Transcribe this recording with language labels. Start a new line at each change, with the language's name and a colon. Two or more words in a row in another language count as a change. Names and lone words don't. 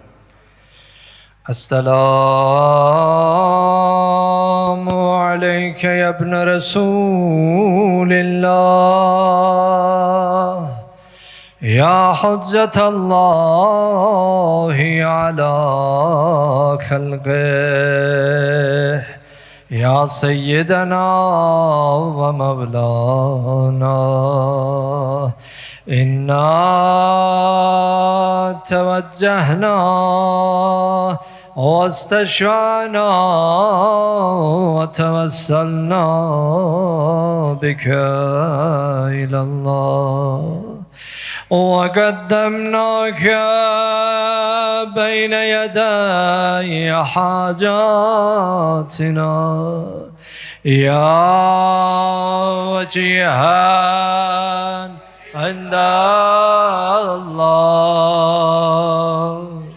Arabic: السلام عليك يا ابن رسول الله يا حجة الله على خلقه يا سيدنا ومولانا. إنا توجهنا واستشفعنا وتوسلنا بك إلى الله وقدمناك بين يدي حاجاتنا يا وجيها عند الله